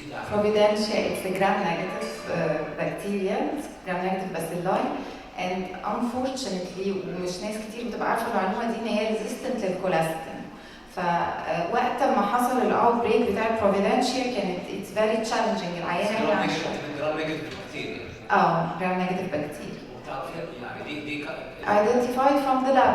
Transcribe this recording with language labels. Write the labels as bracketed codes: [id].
[en] Providentia is a gram-negative bacteria, gram-negative bacilli, and unfortunately [ar] ومش ناس كتير بتبقى عارفة المعلومة دي إن هي [en] resistant للكولاستين. [ar] فوقت ما حصل الاوت بريك بتاع البروفيدنشيا كانت [en] it's very challenging. [ar] العيانة [en] gram-negative bacteria. gram-negative bacteria. [ar] يعني دي [en] identified from the lab.